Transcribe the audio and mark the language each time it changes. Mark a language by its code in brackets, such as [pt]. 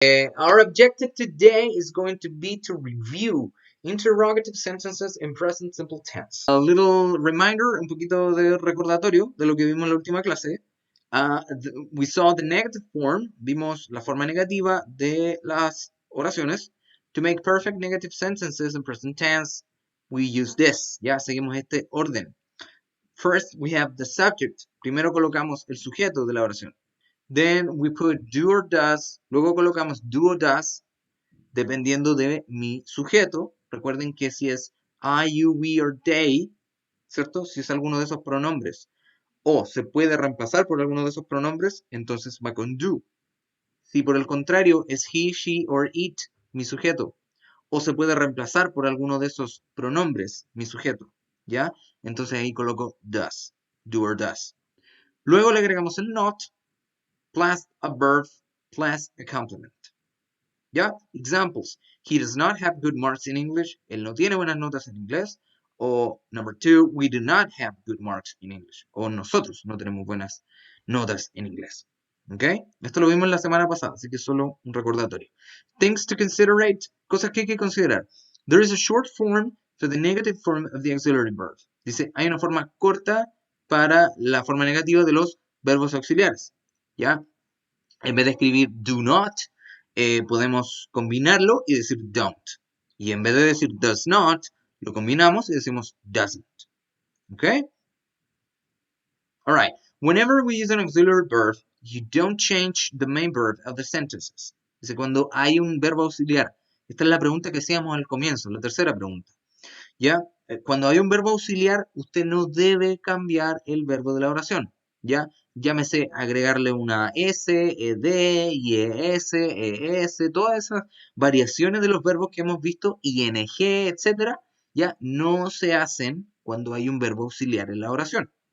[en] Our objective today is going to be to review interrogative sentences in present simple tense. A little reminder, [es] un poquito de recordatorio de lo que vimos en la última clase. [en] We saw the negative form, [es] vimos la forma negativa de las oraciones. [en] To make perfect negative sentences in present tense, we use this. [es] Ya seguimos este orden. [en] First, we have the subject. [es] Primero colocamos el sujeto de la oración. [en] Then we put do or does. [es] Luego colocamos do or does, dependiendo de mi sujeto. Recuerden que si es I, you, we or they, ¿cierto? Si es alguno de esos pronombres o se puede reemplazar por alguno de esos pronombres, entonces va con do. Si por el contrario es he, she or it, mi sujeto, o se puede reemplazar por alguno de esos pronombres, mi sujeto, ¿ya? Entonces ahí coloco does, do or does. Luego le agregamos el not, [en] plus a verb, plus a complement. [es] ¿Ya? Examples. [en] He does not have good marks in English. [es] Él no tiene buenas notas en inglés. [en] O number two, we do not have good marks in English. [es] O nosotros no tenemos buenas notas en inglés. ¿Ok? Esto lo vimos la semana pasada, así que solo un recordatorio. [en] Things to considerate. [es] Cosas que hay que considerar. [en] There is a short form for the negative form of the auxiliary verb. [es] Dice, hay una forma corta para la forma negativa de los verbos auxiliares. ¿Ya? En vez de escribir do not, podemos combinarlo y decir don't. Y en vez de decir does not, lo combinamos y decimos doesn't. ¿Ok? Alright. [en] Whenever we use an auxiliary verb, you don't change the main verb of the sentences. [es] Dice, cuando hay un verbo auxiliar. Esta es la pregunta que hacíamos al comienzo, la tercera pregunta. ¿Ya? Cuando hay un verbo auxiliar, usted no debe cambiar el verbo de la oración. ¿Ya? Llámese agregarle una S, ED, IES, ES, todas esas variaciones de los verbos que hemos visto, ING, etcétera, ya no se hacen cuando hay un verbo auxiliar en la oración.